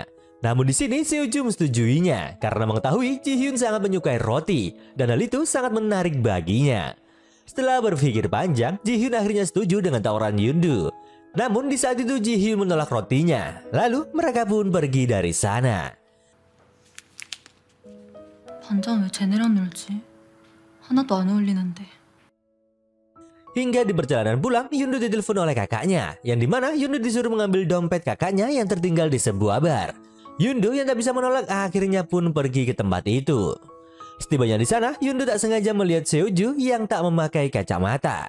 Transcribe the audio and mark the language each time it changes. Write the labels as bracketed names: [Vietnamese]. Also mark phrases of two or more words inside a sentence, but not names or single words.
[Indonesian] Namun di sini Seoju menyetujuinya karena mengetahui Ji Hyun sangat menyukai roti dan hal itu sangat menarik baginya. Setelah berpikir panjang, Ji Hyun akhirnya setuju dengan tawaran Yeon-do. Namun di saat itu Ji Hyun menolak rotinya. Lalu mereka pun pergi dari sana. [Korean] 반장 왜 쟤네랑 놀지? 하나도 안 어울리는데. [Indonesian] Hingga di perjalanan pulang, Yeon-do ditelepon oleh kakaknya, yang dimana Yeon-do disuruh mengambil dompet kakaknya yang tertinggal di sebuah bar. Yeon-do yang tak bisa menolak akhirnya pun pergi ke tempat itu. Setibanya di sana, Yeon-do tak sengaja melihat Seoju yang tak memakai kacamata.